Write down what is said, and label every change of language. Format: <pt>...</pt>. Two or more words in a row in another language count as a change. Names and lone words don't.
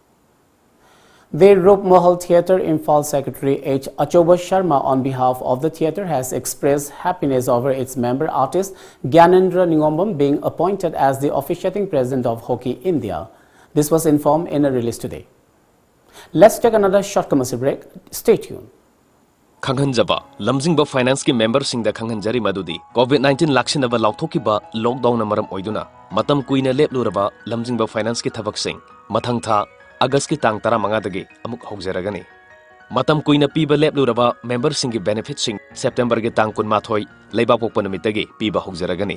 <en>The Rup Mahal Theatre Imphal Secretary H. Achoba Sharma on behalf of the theatre has expressed happiness over its member artist Gyanendra Ningombam being appointed as the officiating president of Hockey India. This was informed in a release today. Let's take another short commercial break. Stay tuned.</en> <mni>Khanghanjaba Lamjingba Finance ki member sing da khanghanjari madudi COVID-19 lakshinaba lauthokiba lockdown na maram oiduna matam kuina lepluraba Lamjingba Finance ki thabak sing mathang tha August ki tang 15 dagi amuk haujaragani matam kuina piba lepluraba member sing ki benefit sing September ki tang 18 leibak pokpa numit dagi piba haujaragani</mni>